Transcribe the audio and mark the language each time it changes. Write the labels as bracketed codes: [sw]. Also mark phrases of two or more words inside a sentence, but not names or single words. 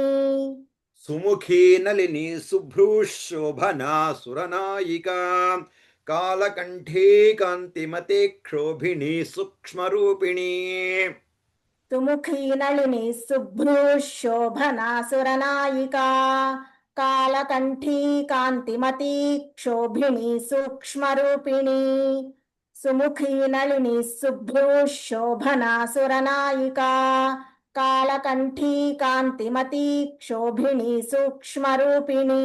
[sa] సుముఖీ నళిని శుభ్రూ శోభనా సురనాయికా కాలకంఠీ కాంతిమతి క్షోభిని సూక్ష్మరూపిణి సుముఖీ నళిని శుభ్రూ శోభనాసురనాయికా कालकण्ठी कान्तिमती क्षोभिणी सूक्ष्मरूपिणी सुमुखी नलिनी शुभ्रूः शोभना सुरनायिका कालकण्ठी कान्तिमती क्षोभिणी सूक्ष्मरूपिणी